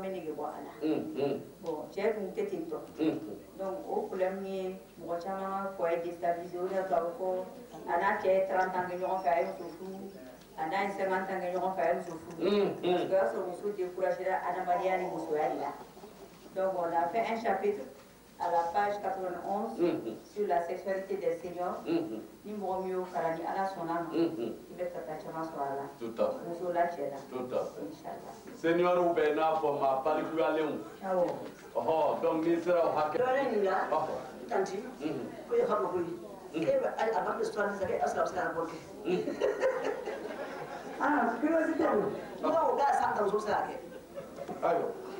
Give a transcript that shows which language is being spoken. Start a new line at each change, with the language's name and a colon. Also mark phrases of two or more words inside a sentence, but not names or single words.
Bambara: bɛ nege bɔ a la bon cɛ dun tɛ ten tɔ donc o problème ye mɔgɔ caman ka
French: foyer déstabilisé
Bambara: o de y'a to a bɛ fɔ a n'a cɛ ye 30 ans kɛ ɲɔgɔn fɛ a ye muso furu a n'a ye 50 ans kɛ ɲɔgɔn fɛ a ye muso furu parce que o y'a sɔrɔ muso découragé la adamadenya ni musoya de la
French: donc on a fait un chapitre à la page 91 sur la sexualité des seniors.
Bambara: Ni mɔgɔ min y'o kalan ni Ala sɔnna ma i bɛ fɛ ka caman sɔrɔ a la.
French: Tout à fait.
Bambara: Muso la cɛ la.
French: Tout à fait.
Bambara: Inchallah. Seniors bɛ n'a fɔ ma balikuyalenw. Awɔ. Ɔhɔ donc n'i sera o hakɛ. dɔwɛrɛ nin la tanti ko ye hama ko ye e bɛ a b'a bɛ sɔrɔ sisan e asɔrɔ a bɛ se ka bɔ kɛ. Curiosité don n'o k'a san ta muso bɛ se k'a kɛ. Ayiwa.